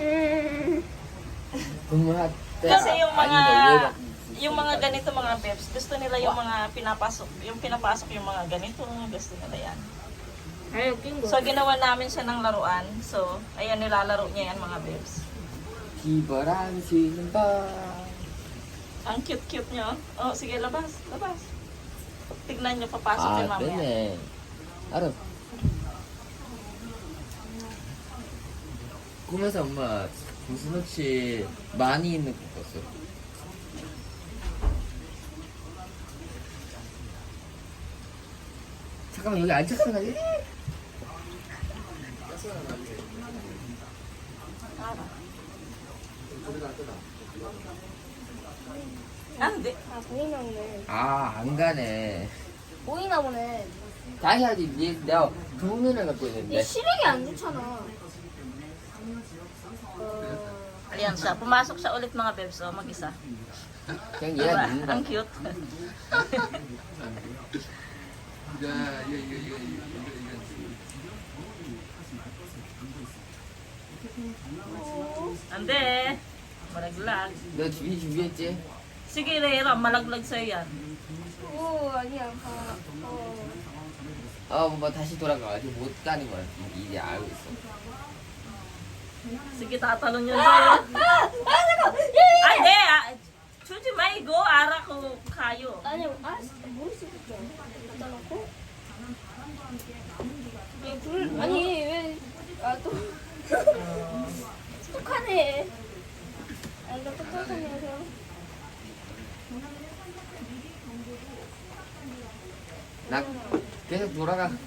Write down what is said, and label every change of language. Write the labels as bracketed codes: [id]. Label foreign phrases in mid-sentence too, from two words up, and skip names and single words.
[tl] Kasi yung mga ganito mga bebs, gusto nila yung mga pinapasok yung mga ganito, gusto nila yan. So ginawa namin siya ng laruan. So ayan, nilalaro niya yan mga bebs. [ko] 기발한 신발. [tl] Ang cute-cute niya. Oh, sige, labas. Tignan niyo, papasok yung mamaya. [ko] 네네. 알아. 꿈에서 엄마 고스노치 많이 있는 거 꿨어. 잠깐만 여기 앉혔어 나. [tl] Hindi. [ko] 보이나 보네. 안 가네. 보이나 보네. 당연하지. 내가 두눈을 갖고 네 있는데. 시력이 안 좋잖아. [tl] Ayan siya. Pumasok siya ulit mga bebs. Oh, mag-isa. [ko] 그냥 [tl] Diba? [ko] 얘가 있는 [tl] Ang [ko] 거야. [tl] cute. Ande. Malaglag. [ko] 너 준비 준비했지? [tl] Sige, Rera. Malaglag sa'yo yan. [ko] 오 아니야. 뭐 다시 돌아가. 아직 못 가는 거야. 이제 알고 있어. [tl] Sige, tatalon yun sa'yo. Ay, hindi. Chuji, may go. Ara ko kayo. [ko] 아니 모르겠어. 갖다 놓고. 아니 왜또 똑하네. 나 똑똑하냐서. 나 계속 돌아가.